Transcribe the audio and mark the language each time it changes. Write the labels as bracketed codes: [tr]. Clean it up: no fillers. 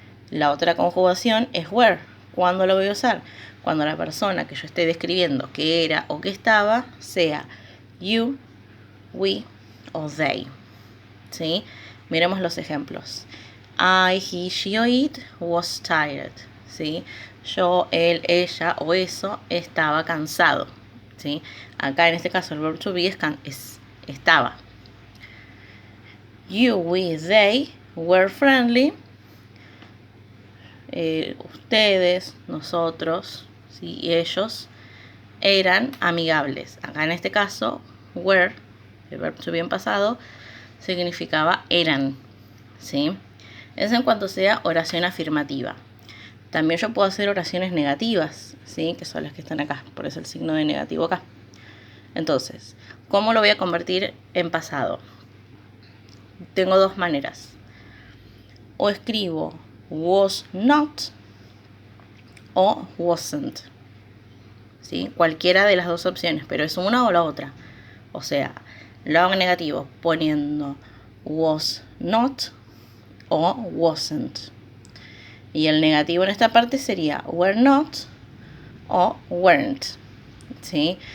[es] La otra conjugación es were. ¿Cuándo lo voy a usar? Cuando la persona que yo esté describiendo que era o que estaba sea you, we o they, ¿sí? Miremos los ejemplos. [en] I, he, she o it was tired, ¿sí? [es] Yo, él, ella o eso estaba cansado, ¿sí? Acá en este caso el verb to be es estaba. [en] You, we, they were friendly. [es] Ustedes, nosotros, ¿sí? Y ellos eran amigables. Acá en este caso, were, el verbo to be en pasado, significaba eran, ¿sí? Eso en cuanto sea oración afirmativa. También yo puedo hacer oraciones negativas, ¿sí? Que son las que están acá, por eso el signo de negativo acá. Entonces, ¿cómo lo voy a convertir en pasado? Tengo dos maneras. O escribo [en] was not [es] o [en] wasn't, [es] ¿sí? Cualquiera de las dos opciones, pero es una o la otra. O sea, lo hago en negativo poniendo [en] was not [es] o [en] wasn't. [es] Y el negativo en esta parte sería [en] were not o weren't, [es] ¿sí?